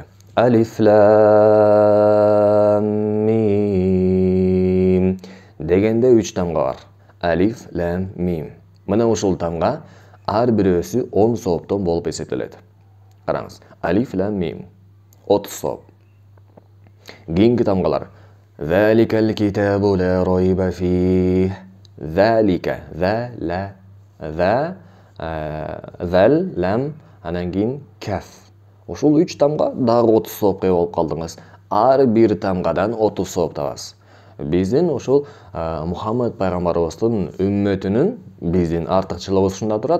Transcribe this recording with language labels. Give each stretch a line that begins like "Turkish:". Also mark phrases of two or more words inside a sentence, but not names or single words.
Arabic: ألف لام ميم
Kyrgyz: дегенде 3 тамга бар.
Arabic: ألف لام ميم.
Kyrgyz: Мына ушул тамга ар бирөөсү 10 сооптон болуп эсептелет. Караңыз,
Arabic: ألف لام ميم
Kyrgyz: 30 сооп. Кийинки тамгалар.
Arabic: ذلك الكتاب لا ريب فيه. ذلك,
Kyrgyz: зал, лам, анан кийин каф. Ушул 3 тамга дагы 30 соопка болуп калдыңыз. Ар бир тамгадан 30 сооп табасыз. Биздин ушул Мухаммед пайгамбарыбыздын үммөтүнүн биздин артыкчылыгыбыз ушунда турат.